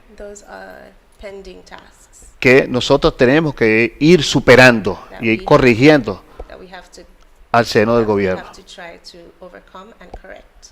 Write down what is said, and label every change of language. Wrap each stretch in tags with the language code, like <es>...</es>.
<en>Those are pending tasks</en> <es>que nosotros tenemos que ir superando y ir corrigiendo</es> <en>that we have to</en> <es>al seno del gobierno.</es> <en>try to overcome and correct.</en>